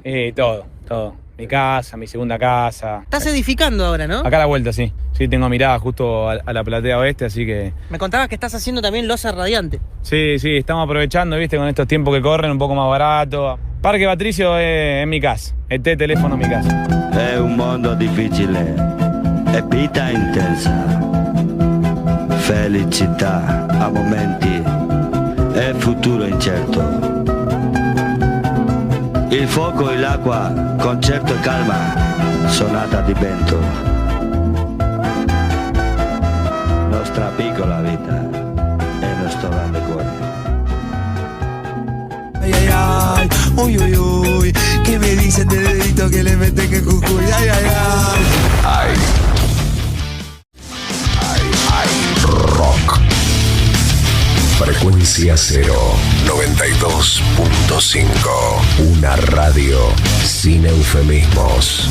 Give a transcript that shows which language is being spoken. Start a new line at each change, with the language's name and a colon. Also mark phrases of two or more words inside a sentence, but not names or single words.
Spanish: Todo. Mi casa, mi segunda casa. Estás edificando ahora, ¿no? Acá a la vuelta, sí. Sí, tengo mirada justo a la platea oeste, así que... Me contabas que estás haciendo también losa radiante. Sí, estamos aprovechando, viste, con estos tiempos que corren, un poco más barato. Parque Patricio es mi casa. Este teléfono es mi casa.
Italian: È un mondo difficile, è vita intensa, felicità a momenti e futuro incerto. Il fuoco e l'acqua, concerto e calma, sonata di vento. Nostra piccola vita e nostro grande cuore.
Spanish: Ay, ay, ay, uy, uy, uy, ¿qué me dicen de dedito que le meten que cucuy? Ay, ay, ay. Rock. Frecuencia 0, 92.5. Una radio sin eufemismos.